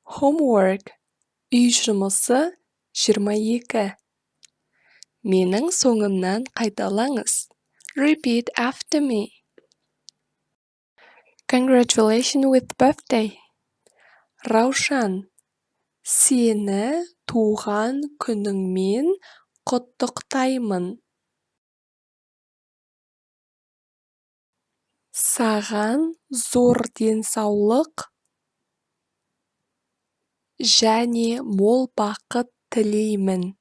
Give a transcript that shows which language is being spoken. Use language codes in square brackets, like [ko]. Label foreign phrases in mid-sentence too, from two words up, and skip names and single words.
[kk] Homework. Үй жұмысы 22. Менің соңымнан қайталаңыз. [en] Repeat after me. Congratulations with birthday. [kk] Раушан, сені туған күніңмен құттықтаймын. Саған зор денсаулық және мол бақыт тілеймін.